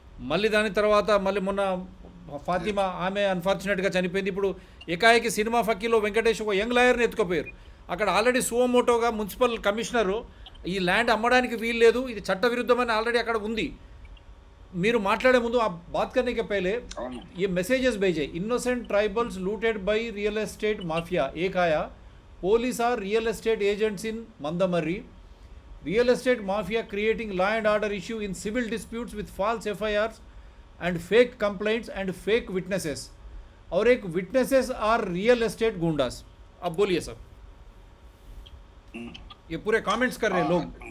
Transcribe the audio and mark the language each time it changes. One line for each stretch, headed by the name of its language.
Telugu: మళ్ళీ దాని తర్వాత మళ్ళీ మొన్న ఫాతిమా ఆమె అన్ఫార్చునేట్గా చనిపోయింది. ఇప్పుడు ఏకాఏకి సినిమా ఫక్కీలో వెంకటేష్ ఒక యంగ్ లాయర్ని ఎత్తుకుపోయారు. అక్కడ ఆల్రెడీ సువోమోటోగా మున్సిపల్ కమిషనరు ఈ ల్యాండ్ అమ్మడానికి వీలు లేదు, ఇది చట్టవిరుద్ధమని ఆల్రెడీ అక్కడ ఉంది. మీరు మాట్లాడే ముందు ఆ బాత్
Hindi: करने के पहले
Telugu: అవును
Hindi: ये मैसेजेस भेजे,
English: innocent tribals looted by real estate mafia,
Hindi: एक आया
English: police are real estate agents in Mandamari, real estate mafia creating law and order issue in civil disputes with false FIRs and fake complaints and fake witnesses,
Hindi: और एक
English: witnesses are real estate goondas.
Hindi: अब बोलिए sir, ये पूरे comments कर रहे हैं लोग.